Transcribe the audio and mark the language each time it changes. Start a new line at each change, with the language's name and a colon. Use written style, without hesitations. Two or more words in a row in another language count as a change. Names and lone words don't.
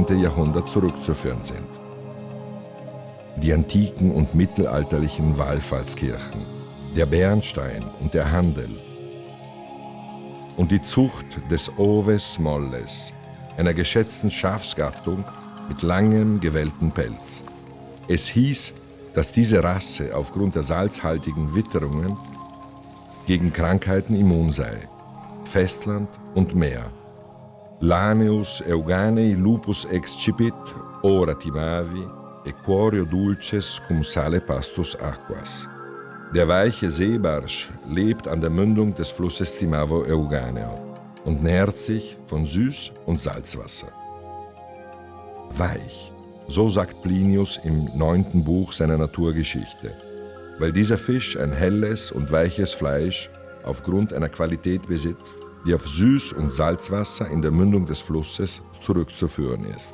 German: Jahrhundert zurückzuführen sind. Die antiken und mittelalterlichen Wallfahrtskirchen, der Bernstein und der Handel und die Zucht des
Latin: Oves molles,
German: einer geschätzten Schafsgattung mit langem, gewelltem Pelz. Es hieß, dass diese Rasse aufgrund der salzhaltigen Witterungen gegen Krankheiten immun sei, Festland und Meer.
Latin: Laneus euganei lupus excipit, ora timavi, equorio dulces cum sale pastus aquas.
German: Der weiche Seebarsch lebt an der Mündung des Flusses Timavo Euganeo und nährt sich von Süß- und Salzwasser. Weich, so sagt Plinius im 9. Buch seiner Naturgeschichte, weil dieser Fisch ein helles und weiches Fleisch aufgrund einer Qualität besitzt, die auf Süß- und Salzwasser in der Mündung des Flusses zurückzuführen ist.